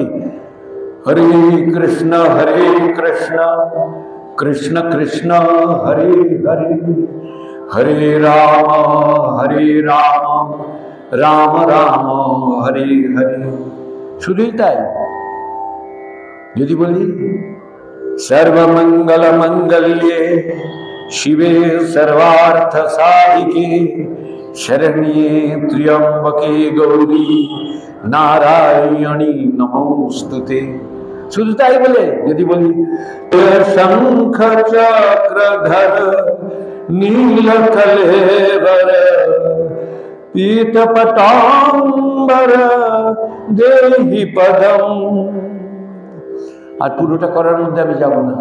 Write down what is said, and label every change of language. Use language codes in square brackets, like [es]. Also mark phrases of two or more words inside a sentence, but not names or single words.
[sa] হরে কৃষ্ণ কৃষ্ণ কৃষ্ণ হরে হরে, হরে রাম রাম রাম হরে হরে। [bn] শুধুই তাই। যদি বলি [sa] সর্বমঙ্গল মঙ্গল্যে শিবে সর্বার্থ সাধিকে শরণ্যে ত্র্যম্বকে গৌরী নারায়ণী নমোস্তুতে, [bn] শুধু তাই বলে যদি বলি [sa] শঙ্খ চক্রধর নীল কলেবর পীত পটাম্বর দেহি পদম, [bn] আর পুরোটা করার মধ্যে আমি যাব না।